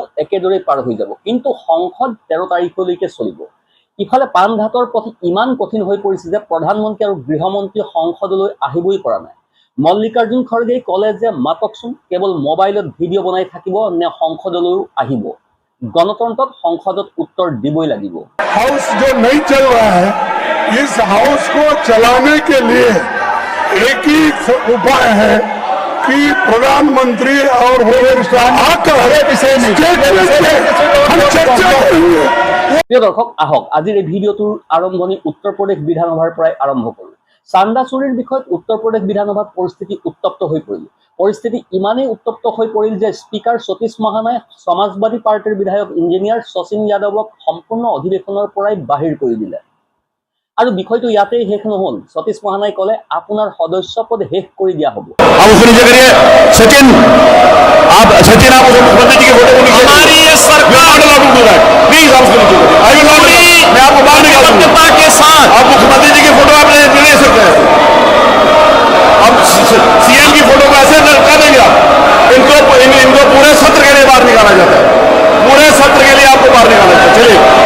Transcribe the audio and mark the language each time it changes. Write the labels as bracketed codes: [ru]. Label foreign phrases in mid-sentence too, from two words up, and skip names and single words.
[as] একেদৰে পাৰ হৈ যাব কিন্তু সংসদ 13 তাৰিখলৈকে চলিব ইফালে পানঘাটৰ পথ ইমান কঠিন হৈ পৰিছে যে প্ৰধানমন্ত্ৰী আৰু গৃহমন্ত্ৰী সংসদলৈ আহিবই পৰা নাই মল্লিকাৰ্জুন খৰগেই কলে যে মাতকচোন কেৱল মোবাইলত ভিডিঅ' বনাই থাকিব নে সংসদলৈও আহিব গণতন্ত্ৰত সংসদত উত্তৰ দিবই লাগিব [hi] हाउस जो नहीं चल रहा है इस हाउस को चलाने के लिए एक ही उपाय है कि प्रधानमंत्री और [en] home minister [hi] आकर हम चर्चा करेंगे [as] প্ৰিয় দৰ্শক আহক আজিৰ এই ভিডিঅ'টোৰ আৰম্ভণি উত্তৰ প্ৰদেশ বিধানসভাৰ পৰাই আৰম্ভ কৰোঁ চান্দা চুৰিৰ বিষয়ত উত্তৰ প্ৰদেশ বিধানসভাত পৰিস্থিতি উত্তপ্ত হৈ পৰিল পৰিস্থিতি ইমানেই উত্তপ্ত হৈ পৰিল যে স্পিকাৰ সতীশ মহানাই সমাজবাদী পাৰ্টিৰ বিধায়ক ইঞ্জিনিয়াৰ শচীন যাদৱক সম্পূৰ্ণ অধিৱেশনৰ পৰাই বাহিৰ কৰি দিলে আৰু বিষয়টো ইয়াতেই শেষ নহল সতীশ মহানাই কলে আপোনাৰ সদস্য পদ শেষ কৰি দিয়া হ'ব [hi] सचिन आप मुख्यमंत्री जी की फोटो को नीचे हमारी ये सरकार प्लीज आप उसको नीचे [en] I will not [hi] मैं आपको बाहर निकालूंगा के साथ आप मुख्यमंत्री जी की फोटो आप ले सकते हैं अब सीएम की फोटो को ऐसे कर देंगे आप इनको पूरे सत्र के लिए बाहर निकाला जाता है पूरे सत्र के लिए आपको बाहर निकाला जाता है चलिए